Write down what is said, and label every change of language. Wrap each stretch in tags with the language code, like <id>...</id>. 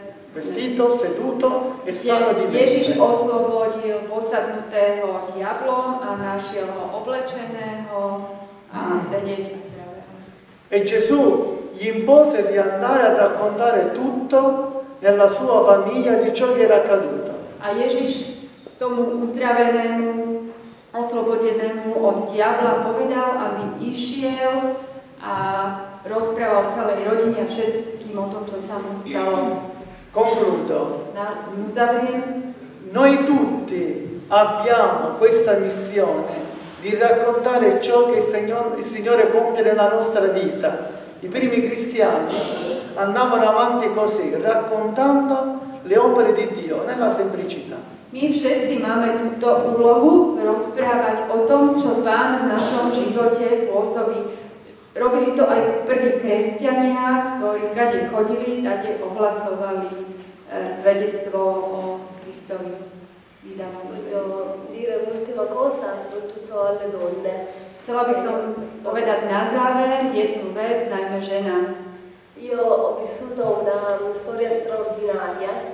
<it>Vestito, seduto e sano di mente.</it> <sk>Ježiš oslobodil posadnutého diablom a našiel ho oblečeného a sedieť a zdravého.</sk> <it>E Gesù gli impose di andare a raccontare tutto nella sua famiglia di ciò che era accaduto.</it> <sk>A Ježiš tomu uzdravenému, oslobodenému od diabla povedal, aby išiel a rozprával celej rodine a všetkým o tom, čo sa mu stalo.</sk> <it>Concludo.</it> <sk>Uzavriem.</sk> <it>Noi tutti abbiamo questa missione di raccontare ciò che il Signore compie nella nostra vita. I primi cristiani andavano avanti così, raccontando le opere di Dio nella semplicità.</it> <sk>My všetci máme túto úlohu rozprávať o tom, čo Pán v našom živote pôsobí. Robili to aj prví kresťania, ktorí kade chodili, tade ohlasovali svedectvo o Kristovi.</sk> <it>Voglio dire un'ultima cosa, soprattutto alle donne.</it> <sk>Chcela by som povedať na záver jednu vec, najmä ženám.</sk> <it>Io ho vissuto una storia straordinaria.</it>